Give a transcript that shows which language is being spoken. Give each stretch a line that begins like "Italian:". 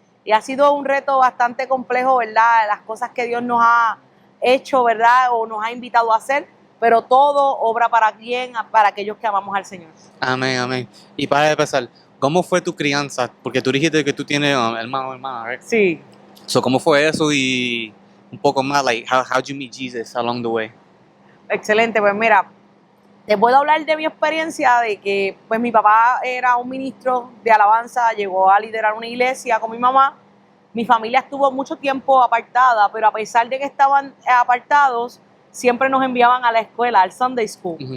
Spanish: Y ha sido un reto bastante complejo, ¿verdad? Las cosas que Dios nos ha hecho, ¿verdad? O nos ha invitado a hacer, pero todo obra para bien, para aquellos que amamos al Señor. Amén, amén. Y para empezar, ¿cómo fue tu crianza? Porque tú dijiste que tú tienes hermano o hermana, ¿right? Sí. So, ¿cómo fue eso? Y un poco más,
English: like, how'd you meet Jesus along the way?
Spanish: Excelente, pues mira, te puedo hablar de mi experiencia de que pues mi papá era un ministro de alabanza, llegó a liderar una iglesia con mi mamá. Mi familia estuvo mucho tiempo apartada, pero a pesar de que estaban apartados, siempre nos enviaban a la escuela, al Sunday School.